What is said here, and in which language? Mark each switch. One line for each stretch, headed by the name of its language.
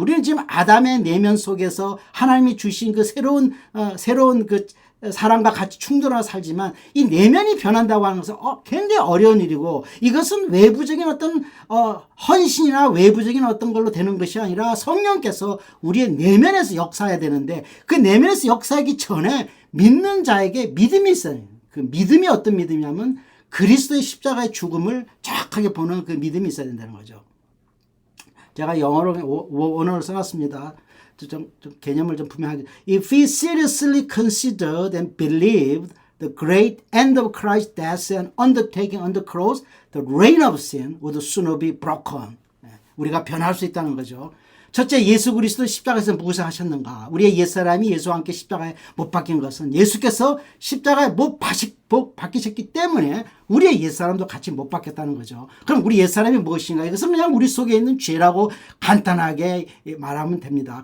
Korean: 우리는 지금 아담의 내면 속에서 하나님이 주신 그 새로운 그 사람과 같이 충돌하며 살지만 이 내면이 변한다고 하는 것은 굉장히 어려운 일이고 이것은 외부적인 어떤 헌신이나 외부적인 어떤 걸로 되는 것이 아니라 성령께서 우리의 내면에서 역사해야 되는데 그 내면에서 역사하기 전에 믿는 자에게 믿음이 있어요. 그 믿음이 어떤 믿음이냐면 그리스도의 십자가의 죽음을 정확하게 보는 그 믿음이 있어야 된다는 거죠. 제가 영어로 원어를 써놨습니다. 좀 개념을 좀 분명하게.
English: If we seriously considered and believed the great end of Christ's death and undertaking on the cross, the reign of sin would sooner be broken.
Korean: 우리가 변할 수 있다는 거죠. 첫째, 예수 그리스도 십자가에서 무엇을 하셨는가? 우리의 옛사람이 예수와 함께 십자가에 못 박힌 것은 예수께서 십자가에 못 박히셨기 때문에 우리의 옛사람도 같이 못 박혔다는 거죠. 그럼 우리 옛사람이 무엇인가? 이것은 그냥 우리 속에 있는 죄라고 간단하게 말하면 됩니다.